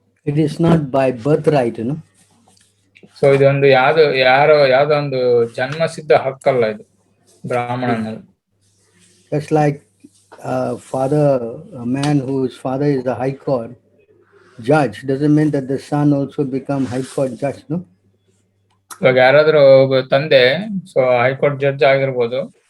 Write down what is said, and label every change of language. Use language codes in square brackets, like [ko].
[en] It is not by birthright, you know. [kn] So ಇದೊಂದು ಯಾವ್ದೋ ಒಂದು ಜನ್ಮಸಿದ್ಧ ಹಕ್ಕಲ್ಲ ಇದು ಬ್ರಾಹ್ಮಣ ಅನ್ನೋದು. [en] Just like a man whose father is the high court judge doesn't mean that the son also become high court judge, no? [kn] ಇವಾಗ ಯಾರಾದ್ರೂ ಒಬ್ಬ ತಂದೆ ಸೊ ಹೈಕೋರ್ಟ್ ಜಡ್ಜ್ ಆಗಿರ್ಬೋದು.